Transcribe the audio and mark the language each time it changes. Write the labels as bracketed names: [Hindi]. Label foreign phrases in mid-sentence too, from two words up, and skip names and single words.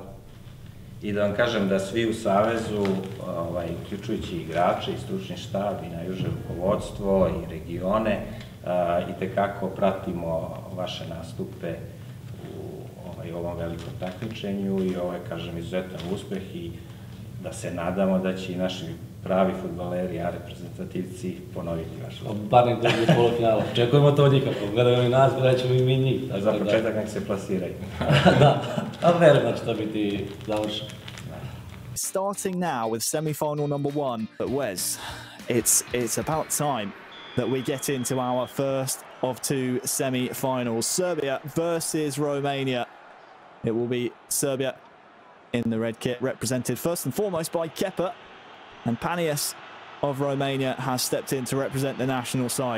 [Serbian] I da vam kažem da svi u Savezu, uključujući igrače i stručni štab i najuže rukovodstvo i regione, itekako pratimo vaše nastupe u ovom velikom takmičenju i ovo je, kažem, izuzetan uspeh i da se nadamo da će i naši pravi fudbaleri, a reprezentativci ponoviti vaš uspeh. Bar nek dođe u polufinala. Očekujemo to nikako. Gledaju i nas, gledat ćemo i mi njih. Za početak nek se plasiraju. Da, ali verujem da će to biti završeno. [English] Starting now with semi-final number 1 at Wes. It's about time that we get into our first of 2 semi-finals. Serbia versus Romania. It will be Serbia in the red kit, represented first and foremost by Kepa, and Panias of Romania has stepped in to represent the national side.